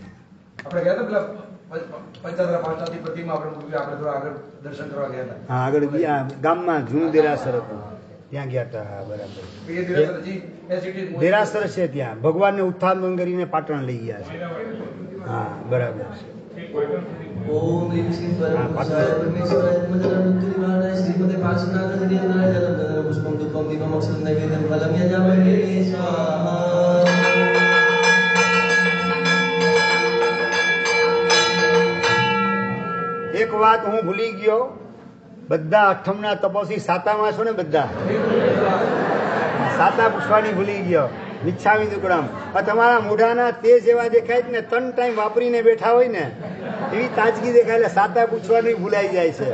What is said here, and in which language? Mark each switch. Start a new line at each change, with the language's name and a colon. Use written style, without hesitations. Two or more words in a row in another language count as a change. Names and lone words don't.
Gujarati: આપણે ગયા હતા પેલા પંચાયતના પાંચનાથી પ્રતિમા આપણે મૂકી આપણે થોડા આગળ દર્શન કરવા ગયા હતા. હા આગળ બીજા ગામમાં જૂનું દેરાસર હતું ત્યાં ગયા હતા. હા બરાબર. એ દેરાસર હજી એસિટી દેરાસર છે ત્યાં, ભગવાનને ઉત્થાન કરીને પાટણ લઈ ગયા છે. હા બરાબર છે.
Sanskrit: ओम ह्रीं श्रीं परमेश्वराय परमेश्वराय मंगलम मृत्यु निवारणाय श्रीमते पार्श्वनाथ दिनेन्द्राय जलम चंदन पुष्पम धूपम दीपम अक्षतं नैवेद्यं फलं यजामहे स्वाहा।
Gujarati: એક વાત હું ભૂલી ગયો, બધા અઠમના તપસ્વી સાતામાં છો ને બધા? સાતા પૂછવાની ભૂલી ગયો.
Prakrit languages: મિચ્છામી દુકડમ.
Gujarati: તમારા મોઢાના તેજ એવા દેખાય છે ને, 3 ટાઈમ વાપરીને બેઠા હોય ને એવી તાજગી દેખાય, એટલે સાતા પૂછવાની ભૂલાઈ જાય છે.